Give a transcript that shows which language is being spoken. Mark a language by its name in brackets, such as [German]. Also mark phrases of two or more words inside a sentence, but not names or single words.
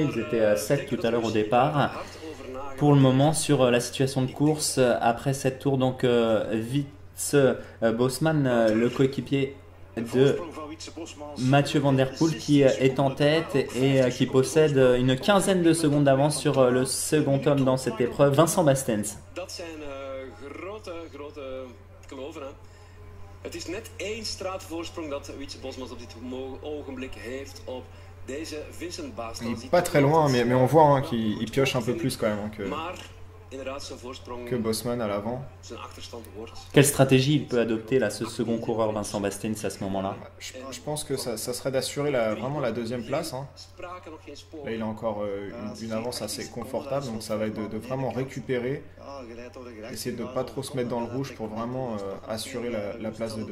[French] Ils étaient 7 tout à l'heure au départ. Pour le moment, sur la situation de course, après cette tour, donc Wietse Bosman, le coéquipier de Mathieu Van Der Poel, qui est en tête et qui possède une quinzaine de secondes d'avance sur le second homme dans cette épreuve, Vincent Bastens. [Dutch] Het is net één straatvoorsprong dat Wietse Bosmans op dit ogenblik heeft op deze Vincent Baas. [French] Il est pas très loin, mais on voit hein, qu'il pioche un peu plus quand même que Bosman à l'avant. Quelle stratégie il peut adopter là, ce second coureur Vincent Bastens à ce moment-là? Je pense que ça serait d'assurer vraiment la deuxième place. Hein. Là, il a encore une avance assez confortable, donc ça va être de vraiment récupérer, essayer de ne pas trop se mettre dans le rouge pour vraiment assurer la place de 2.